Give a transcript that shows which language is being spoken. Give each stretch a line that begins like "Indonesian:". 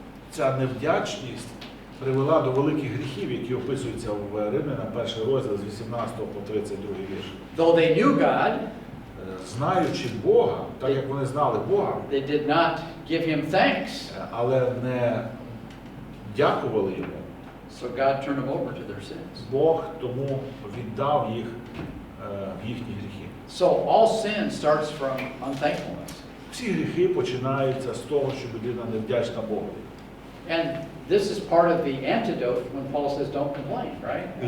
Ukrainian: Ця невдячність привела до великих гріхів, які описуються в Римлянам, перший розділ з 18 по 32 вірш.
English: Though they knew God,
Ukrainian: знаючи Бога, так як вони знали Бога,
English: they did not give him thanks.
Ukrainian: Але не дякували йому.
English: So God turned them over to their sins.
Ukrainian: Бог тому віддав їх в їхні гріхи.
English: So all sin starts from unthankfulness.
Ukrainian: Всі гріхи починаються з того, що людина невдячна Богу.
English: And this is part of the antidote when Paul says don't complain, right?